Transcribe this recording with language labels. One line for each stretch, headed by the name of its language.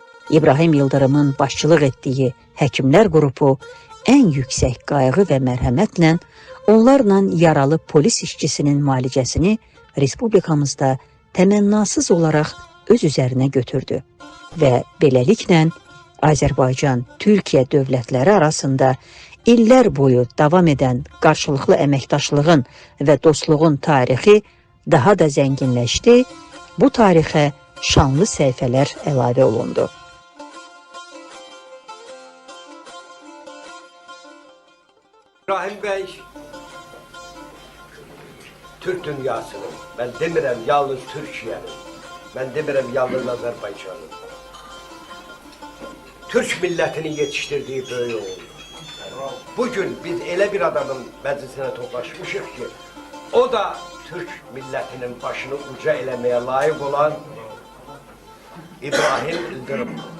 Azerbaijani: İbrahim Yıldırımın başçılıq etdiyi həkimlər qrupu ən yüksək qayğı və mərhəmətlə onlarla yaralı polis işçisinin müalicəsini Respublikamızda təmənnasız olaraq öz üzərinə götürdü və beləliklə Azərbaycan-Türkiyə dövlətləri arasında illər boyu davam edən qarşılıqlı əməkdaşlığın və dostluğun tarixi daha da zənginləşdi, bu tarixə şanlı səhifələr əlavə olundu.
Turkish: İbrahim Bey, Türk dünyasının, ben demirəm yalnız Türkiye'nin, ben demirəm yalnız Azerbaycan'ın, Türk milletinin yetiştirdiği böyle oldu.
Azerbaijani: Bugün biz elə bir adamın məclisinə toplaşmışıq ki, o da Türk milletinin başını uca eləməyə layık olan İbrahim Yıldırım.